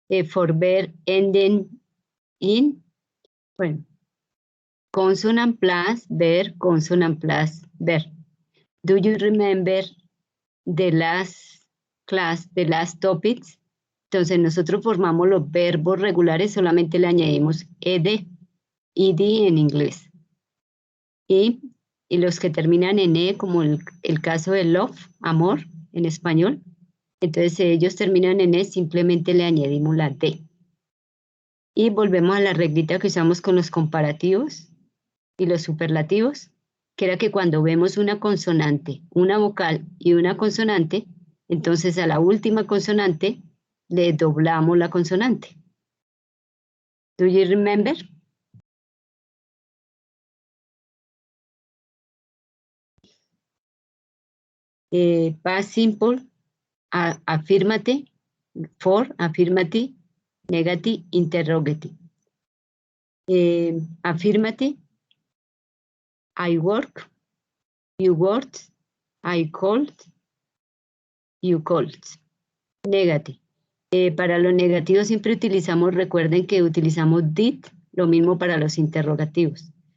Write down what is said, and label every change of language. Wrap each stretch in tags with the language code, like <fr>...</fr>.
<en>For verb ending in, well, consonant plus verb, consonant plus verb. Do you remember the last class, the last topics?</en> <es>Entonces nosotros formamos los verbos regulares, solamente le añadimos ed en inglés. Y los que terminan en e, como el caso de love, amor, en español, entonces ellos terminan en e, simplemente le añadimos la d. Y volvemos a la reglita que usamos con los comparativos y los superlativos, que era que cuando vemos una consonante, una vocal y una consonante, entonces a la última consonante le doblamos la consonante.</es> <en>Do you remember? Past simple, affirmative, for, affirmative, negative, interrogative. Affirmative, I work, you worked, I called, you called. Negative.</en> <es>Para los negativos siempre utilizamos, recuerden que utilizamos did, lo mismo para los interrogativos.</es>